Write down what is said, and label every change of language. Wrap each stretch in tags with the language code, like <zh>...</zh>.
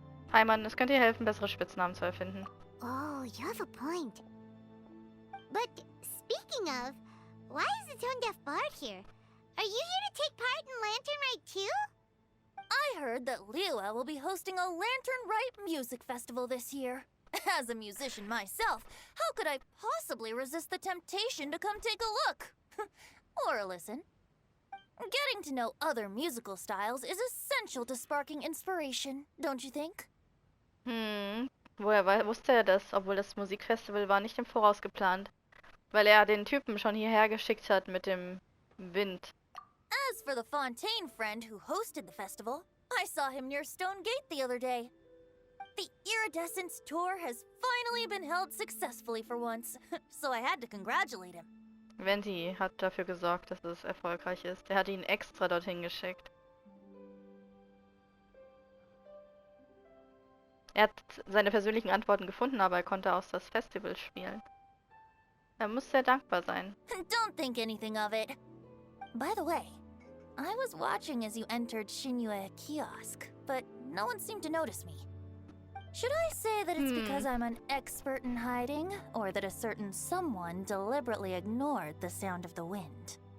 <de>Paimon, es könnte dir helfen, bessere Spitznamen zu erfinden.</de> <en>Oh, you have a point. But speaking of, why is the tone-deaf bard here? Are you here to take part in Lantern Rite too? I heard that Liyue will be hosting a Lantern Rite music festival this year. As a musician myself, how could I possibly resist the temptation to come take a look? Or listen. Getting to know other musical styles is essential to sparking inspiration, don't you think?</en> <de>Woher wusste er das, obwohl das Musikfestival war nicht im Voraus geplant? Weil er den Typen schon hierher geschickt hat mit dem Wind.</de> <en>As for the Fontaine friend who hosted the festival, I saw him near Stone Gate the other day. The Iridescence tour has finally been held successfully for once, so I had to congratulate him.</en> <de>Venti hat dafür gesorgt, dass es erfolgreich ist. Er hat ihn extra dorthin geschickt. Er hat seine persönlichen Antworten gefunden, aber er konnte auch das Festival spielen. Er muss sehr dankbar sein.</de> <en>Don't think anything of it. By the way, I was watching as you entered Xinyue Kiosk, but no one seemed to notice me. Should I say that it's because I'm an expert in hiding, or that a certain someone deliberately ignored the sound of the wind?</en>